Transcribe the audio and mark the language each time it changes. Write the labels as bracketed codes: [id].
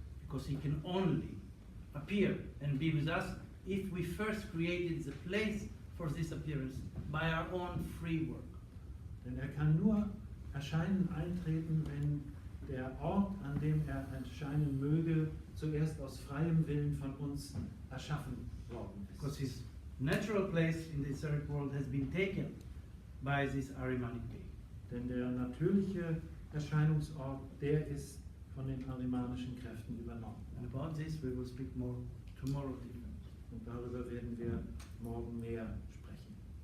[en] Because he can only appear and be with us if we first created the place for this appearance by our own free work. [de] Denn er kann nur erscheinen, eintreten, wenn der Ort, an dem er erscheinen möge, zuerst aus freiem Willen von uns erschaffen worden [en] Because [de] ist. [en] his natural place in the etheric world has been taken by this Ahrimanic being. [de] Denn der natürliche Erscheinungsort, der ist von den ahrimanischen Kräften übernommen. [en] And about this we will speak more tomorrow, dear friends. [de] Und darüber werden wir morgen mehr sprechen.